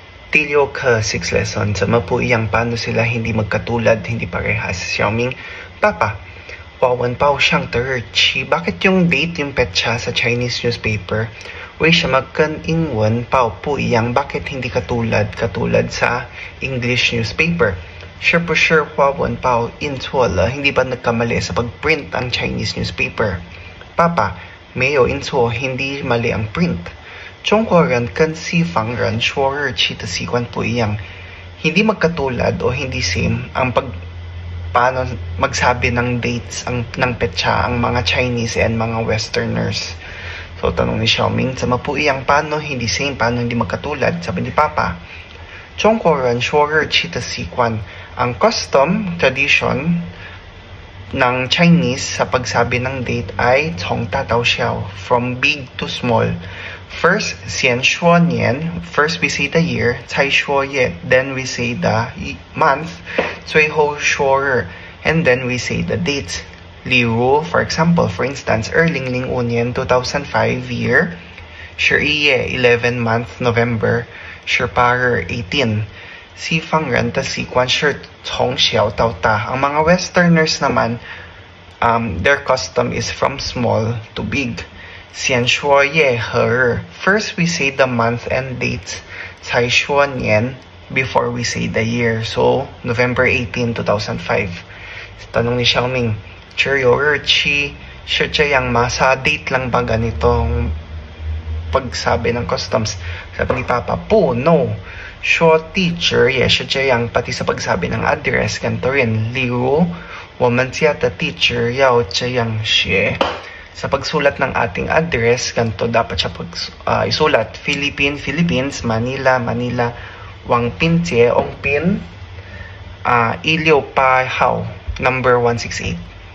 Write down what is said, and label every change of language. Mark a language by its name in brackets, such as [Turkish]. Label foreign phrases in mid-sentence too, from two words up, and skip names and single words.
[Chinese] 第6课 [English] 6 lesson. [Chinese] 怎么不一样 [Filipino] paano sila hindi magkatulad, hindi parehas? Xiaoming, Papa, [Chinese] 我闻报上的日期 [Filipino] bakit yung date yung petsa sa [English] Chinese newspaper [Chinese] 为什么跟英文报不一样 [Filipino] bakit hindi katulad sa [English] English newspaper [Chinese] 是不是华文报印错了 [Filipino] hindi ba nagkamali sa pagprint ang [English] Chinese newspaper? [Filipino] Papa, [Chinese] 没有印错 [Filipino] hindi mali ang print [Chinese] 中国人跟西方人说日期的习惯不一样 [Filipino] hindi magkatulad o hindi same ang paano magsabi ng dates ng petsa ang mga [English] Chinese and [Filipino] mga Westerners. So tanong ni Xiaoming, [Chinese] 怎么不一样 [Filipino] paano hindi same, paano hindi magkatulad? Sabi ni Papa, [Chinese] 中国人说日期的习惯 [Filipino] ang [English] custom, tradition [Filipino] ng Chinese sa pagsabi ng date ay [Chinese] 从大到小 [English] from big to small. [Filipino] First, [Chinese] 先说年 [English] first we say the year [Chinese] 才说月 [English] then we say the month [Chinese] 最后说日 [English] and then we say the dates. [Chinese] 例如 [English] for example, for instance, 2005年 2005 year 11月11 month November 18 [Chinese] 日18西方人的习惯是从小到大 [Filipino] ang mga Westerners naman [English] their custom is from small to big [Chinese] 先说月和日 [English] first we say the month and dates [Chinese] 才说年 [English] before we say the year. [Filipino] So November 18, 2005 tanong ni Xiaoming [Chinese] 只有日期是这样吗 [Filipino] sa date lang ba ganitong pagsabi ng customs? Sabi ni Papa, po, no [Chinese] 说地址也是这样 [Filipino] pati sa pagsabi ng address ganito rin [Chinese] 例如我们家的地址要这样写 [Filipino] sa pagsulat ng ating address ganito dapat siya isulat Philippines, Manila, Wangpinjie, Ongpin, Iliu Pa Hao, number 168